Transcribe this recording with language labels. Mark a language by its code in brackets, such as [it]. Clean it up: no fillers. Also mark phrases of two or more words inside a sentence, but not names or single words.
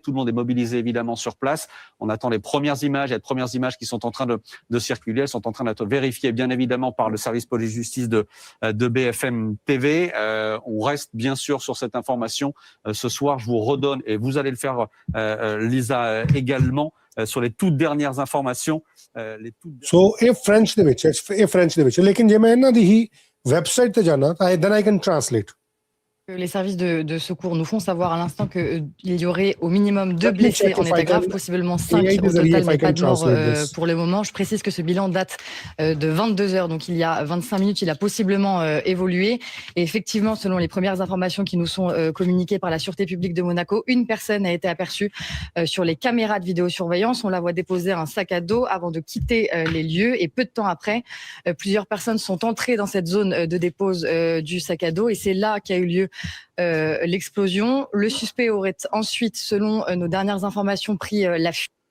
[fr] Tout le monde est mobilisé évidemment sur place. On attend les premières images. Il y a de premières images qui sont en train de circuler. Elles sont en train d'être vérifiées bien évidemment par le service police-justice de BFM TV. On reste bien sûr sur cette information ce soir. Je vous redonne, et vous allez le faire Lisa également, sur les toutes dernières informations. [pa] So ਇਹ ਫ੍ਰੈਂਚ ਦੇ ਵਿੱਚ ਲੇਕਿਨ ਜੇ ਮੈਂ ਇਹਨਾਂ ਦੀ ਹੀ ਵੈਬਸਾਈਟ ਤੇ ਜਾਣਾ ਤਾਂ [en] then I can translate. [fr] Les services de secours nous font savoir à l'instant qu'il y aurait au minimum 2 blessés en état grave, possiblement 5 au total, mais pas de mort pour le moment. Je précise que ce bilan date de 22 heures, donc il y a 25 minutes, il a possiblement évolué. Et effectivement, selon les premières informations qui nous sont communiquées par la Sûreté publique de Monaco, une personne a été aperçue sur les caméras de vidéosurveillance. On la voit déposer un sac à dos avant de quitter les lieux. Et peu de temps après, plusieurs personnes sont entrées dans cette zone de dépose du sac à dos. Et c'est là qu'a eu lieu l'explosion. Le suspect aurait ensuite, selon nos dernières informations, pris la fuite.